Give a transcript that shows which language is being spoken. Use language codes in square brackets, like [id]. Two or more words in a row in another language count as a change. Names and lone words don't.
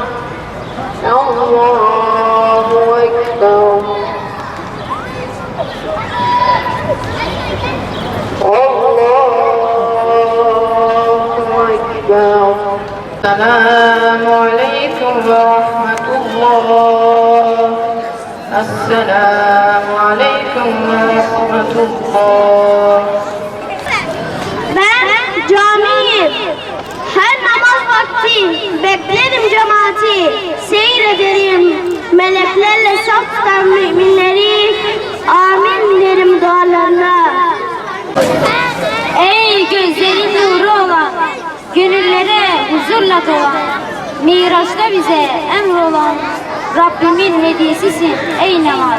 [ar] الله أكبر الله أكبر السلام عليكم ورحمة الله السلام عليكم ورحمة الله. [tr] Ben camiyim. Her namaz vakti beklerim cemaati. Seyrederim meleklerle saf tutan müminleri. Amin derim dualarına. Ey gözlerin nuru olan, gönüllere huzurla dolan, Miraç'ta bize emrolan Rabbimin hediyesisin ey namaz.